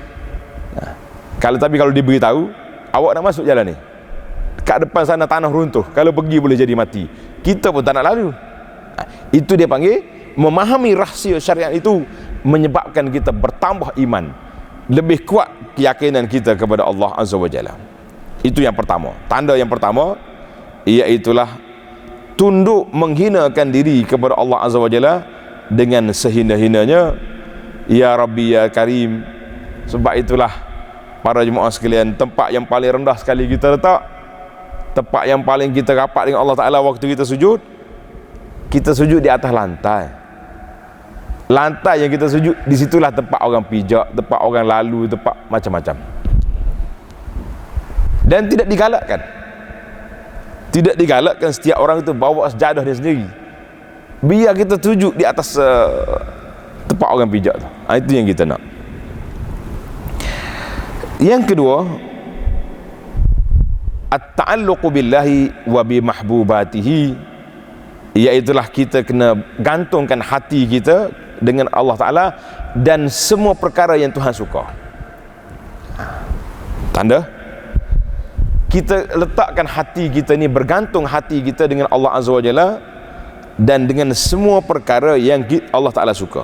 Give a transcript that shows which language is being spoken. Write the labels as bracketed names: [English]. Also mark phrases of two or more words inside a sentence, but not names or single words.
[Malay] Tapi kalau diberitahu, awak nak masuk jalan ni, kat depan sana tanah runtuh, kalau pergi boleh jadi mati, kita pun tak nak lalu. Itu dia panggil memahami rahsia syariat itu, menyebabkan kita bertambah iman, lebih kuat keyakinan kita kepada Allah [Arabic] عز وجل. [Malay] Itu yang pertama. Tanda yang pertama iaitulah tunduk menghinakan diri kepada Allah [Arabic] عز وجل [Malay] dengan sehina-hinanya. [Arabic] يا ربي يا كريم. [Malay] Sebab itulah para jemaah sekalian, tempat yang paling rendah sekali kita letak, tempat yang paling kita rapat dengan Allah Ta'ala waktu kita sujud di atas lantai. Lantai yang kita sujud, disitulah tempat orang pijak, tempat orang lalu, tempat macam-macam. Dan tidak digalakkan setiap orang itu bawa sejadah dia sendiri. Biar kita sujud di atas tempat orang pijak tu. Itu yang kita nak. Yang kedua, [Arabic] التعلق بالله وبمحبوباته, [Malay] iaitulah kita kena gantungkan hati kita dengan Allah Ta'ala dan semua perkara yang Tuhan suka. Tanda kita letakkan hati kita ni, bergantung hati kita dengan Allah [Arabic] عز وجل [Malay] dan dengan semua perkara yang Allah Ta'ala suka.